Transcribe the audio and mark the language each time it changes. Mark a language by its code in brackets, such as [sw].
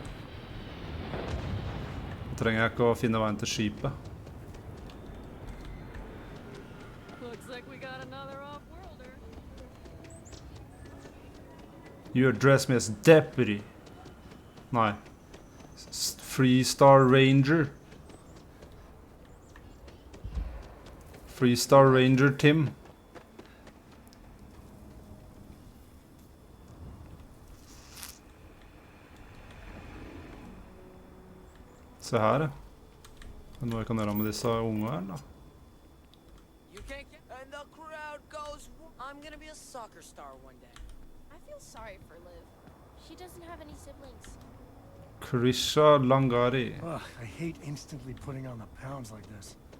[no] Nå trenger jeg ikke å finne veien til skipet. [en] Looks like we got another off-worlder. You address me as deputy. [no] Nei. Freestar Ranger. Freestar Ranger Tim. Se her, ja. Er det noe jeg kan gjøre med disse unge her, da? [en] You can't get... And the crowd goes... I'm gonna be a soccer star one day. I feel sorry for Liv. She doesn't have any siblings. Krisha Langari. Ugh, I hate instantly putting on the pounds like this.